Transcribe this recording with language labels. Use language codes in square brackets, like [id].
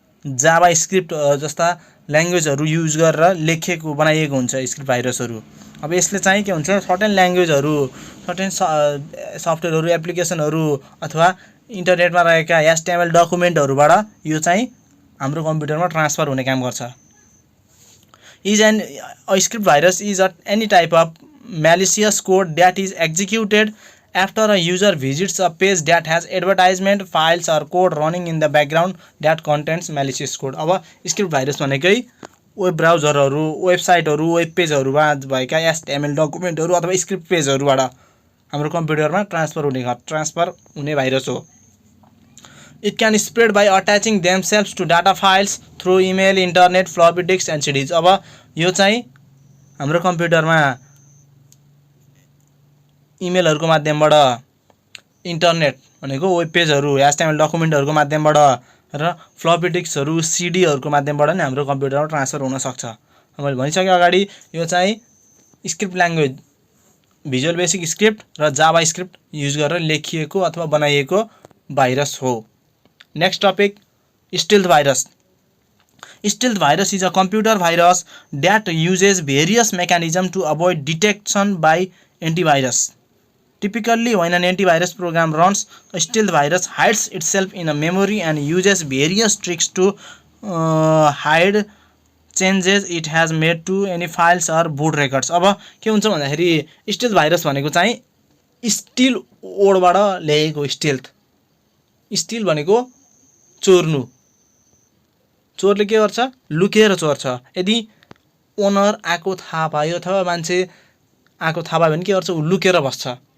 [ne] Java script जस्ता ल्याङ्ग्वेजहरू use गरेर लेखिएको बनाइएको हुन्छ स्क्रिप्ट भाइरसहरू। अब यसले चाहिँ के हुन्छ, सर्टेन ल्याङ्ग्वेजहरू, सर्टेन सफ्टवेयरहरू, एप्लिकेसनहरू अथवा इन्टरनेटमा रहेका HTML डकुमेन्टहरूबाट यो चाहिँ हाम्रो कम्प्युटरमा ट्रान्सफर हुने काम गर्छ। [en] A script virus is any type of malicious code that is executed after a user visits a page that has advertisement, files or code running in the background that contains malicious code। [ne] अब script virus भनेकै web ब्राउजरहरू, वेबसाइटहरू, web पेजहरूमा भएका HTML डकुमेन्टहरू अथवा script पेजहरूबाट हाम्रो कम्प्युटरमा transfer हुने virus हो। [en] It can spread by attaching themselves to data files through email, internet, floppy disks and CDs। [ne] अब यो चाहिँ हाम्रो कम्प्युटरमा इमेलहरूको माध्यमबाट, इन्टरनेट भनेको वेब पेजहरू, HTML डकुमेन्टहरूको माध्यमबाट र फ्लपी डिस्कहरू, CDहरूको माध्यमबाट नै हाम्रो कम्प्युटरमा ट्रान्सफर हुन सक्छ। मैले भनिसकेँ अगाडि, यो चाहिँ script language, visual basic script र जावा स्क्रिप्ट युज गरेर लेखिएको अथवा बनाइएको भाइरस हो। [en] Next topic, stealth virus. Stealth virus is a computer virus that uses various mechanisms to avoid detection by antivirus. Typically, when an antivirus program runs, a stealth virus hides itself in a memory and uses various tricks to hide changes it has made to any files or boot records। [ne] अब के हुन्छ भन्दाखेरि stealth virus भनेको चाहिँ still वर्डबाट ल्याएको stealth. Still भनेको चोर्नु, चोरले के गर्छ, लुकेर चोर्छ। यदि ओनर आएको थाहा पायो अथवा मान्छे आएको थाहा पायो भने के गर्छ, ऊ लुकेर बस्छ।